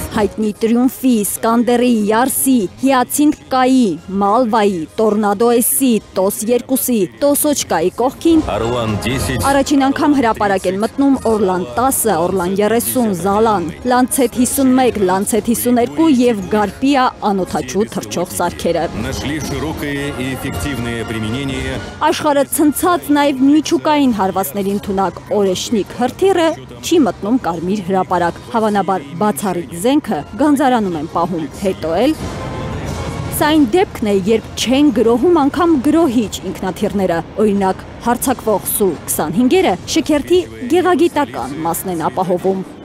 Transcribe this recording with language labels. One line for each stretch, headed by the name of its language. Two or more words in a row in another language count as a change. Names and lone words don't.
Armenian: Հայտնի Տրիումֆի, Սկանդերի, Յարսի, Հիացինթկայի, Մալվայի, Տորնադո S-ի, TOS-2-ի, TOS-Օչկայի կողքին
Russian: Орлан 10.
Armenian: առաջին անգամ հրապարակ են մտնում Օրլան 10, Օրլան 30, Զալան, Լանցետ 51, Լանցետ 52 և Գարպիա անօդաչու թռչող սարքերը։
Russian: Нашли широкое и эффективное применение.
Armenian: Աշխարհը ցնցած նաև միջուկային հարվածներին թունակ օրեշնիկ հրթիռը չի մտնում Կարմիր հրապարակ։ Հավանաբար բացառիկ զենքը գանձարանում են պահում, հետո էլ սա այն դեպքն է, երբ չեն գրոհում անգամ գրոհիչ ինքնաթիռները, օրինակ հարձակվող Սու-25-երը շքերթի գեղագիտական մասն են ապահովում։